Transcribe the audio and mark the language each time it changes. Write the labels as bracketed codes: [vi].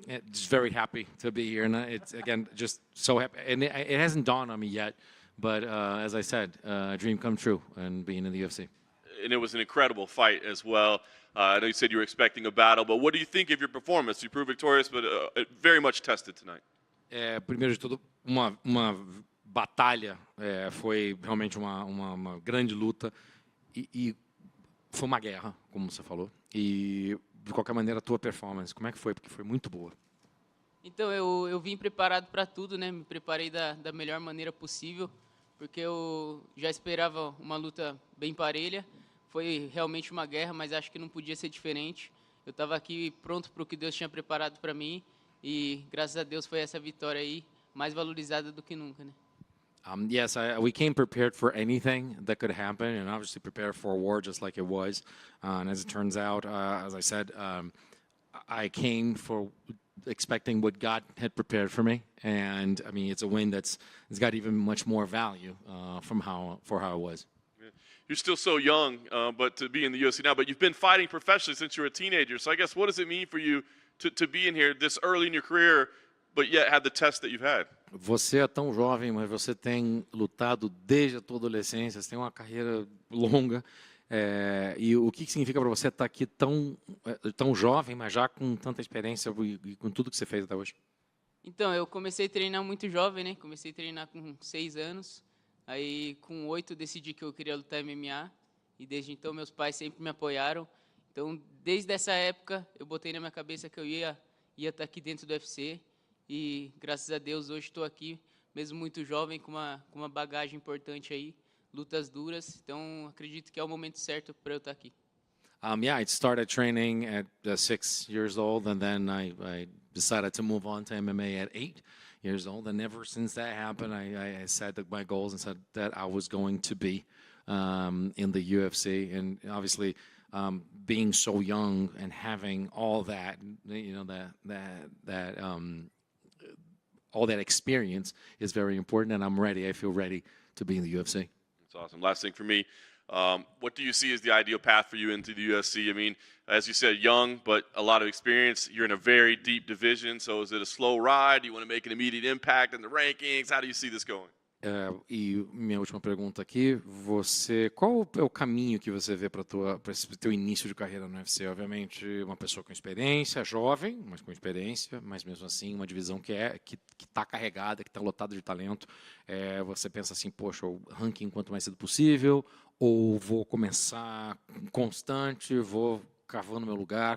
[en] Just very happy to be here, and it's again just so happy. And it hasn't dawned on me yet, but as I said, a dream come true, and being in the UFC. And it was an incredible fight as well. I know you said you were expecting a battle, but what do you think of your performance? You proved victorious, but very much tested tonight. [pt] Primeiro de tudo, uma batalha, foi realmente uma grande luta e foi uma guerra, como você falou. E de qualquer maneira, a tua performance. Como é que foi? Porque foi muito boa. Então, eu vim preparado para tudo, né? Me preparei da melhor maneira possível, porque eu já esperava uma luta bem parelha. Foi realmente uma guerra, mas acho que não podia ser diferente. Eu estava aqui pronto para o que Deus tinha preparado para mim e, graças a Deus, foi essa vitória aí, mais valorizada do que nunca, né? [en] Yes, we came prepared for anything that could happen, and obviously prepared for war just like it was. And as it turns out, as I said, I came for expecting what God had prepared for me, and I mean it's a win it's got even much more value for how it was. You're still so young, but to be in the UFC now, but you've been fighting professionally since you were a teenager. So I guess what does it mean for you to be in here this early in your career, but yet have the test that you've had? [pt] Você é tão jovem, mas você tem lutado desde a tua adolescência, você tem uma carreira longa. E o que significa para você estar aqui tão jovem, mas já com tanta experiência e com tudo que você fez até hoje? Então, eu comecei a treinar muito jovem, né? Comecei a treinar com 6 anos. Aí, com 8, decidi que eu queria lutar MMA. E desde então, meus pais sempre me apoiaram. Então, desde essa época, eu botei na minha cabeça que eu ia estar aqui dentro do UFC. E, graças a Deus, hoje estou aqui, mesmo muito jovem, com uma bagagem importante aí. Lutas duras, então acredito que é o momento certo para eu estar aqui. [en] Yeah, I started training at 6 years old, and then I decided to move on to MMA at 8 years old. And ever since that happened, I set my goals and said that I was going to be in the UFC. And obviously, being so young and having all that, all that experience is very important. And I'm ready. I feel ready to be in the UFC. That's awesome. Last thing for me, what do you see as the ideal path for you into the UFC? I mean, as you said, young, but a lot of experience. You're in a very deep division, so is it a slow ride? Do you want to make an immediate impact in the rankings? How do you see this going? [pt] E minha última pergunta aqui, qual é o caminho que você vê para esse teu início de carreira no UFC? Obviamente, uma pessoa com experiência, jovem, mas com experiência, mas mesmo assim uma divisão que está carregada, que está lotada de talento. Você pensa assim, poxa, o ranking quanto mais cedo possível, ou vou começar constante, vou cavando meu lugar?